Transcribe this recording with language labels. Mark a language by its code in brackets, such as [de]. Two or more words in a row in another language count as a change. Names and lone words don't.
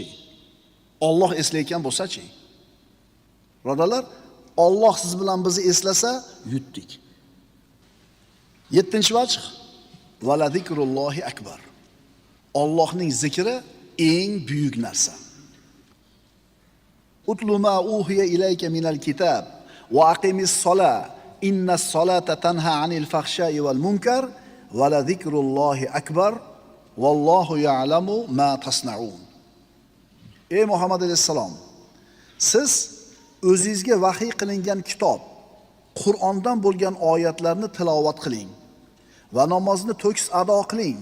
[uz] Alloh eslayotgan bo'lsa-chi? Birodarlar, Alloh siz bilan bizni eslasa, yutdik. [ar] 7-vajh: "ولذكر الله أكبر." [uz] Allohning zikri eng buyuk narsa. [ar] "اتل ما أوحي إليك من الكتاب وأقم الصلاة إن الصلاة تنهى عن الفحشاء والمنكر ولذكر الله أكبر والله يعلم ما تصنعون." [uz] Ey Muhammad alayhisalom, siz o'zingizga vahiy qilingan kitob, Qur'ondan bo'lgan oyatlarni tilovat qiling va namozni to'kis ado qiling.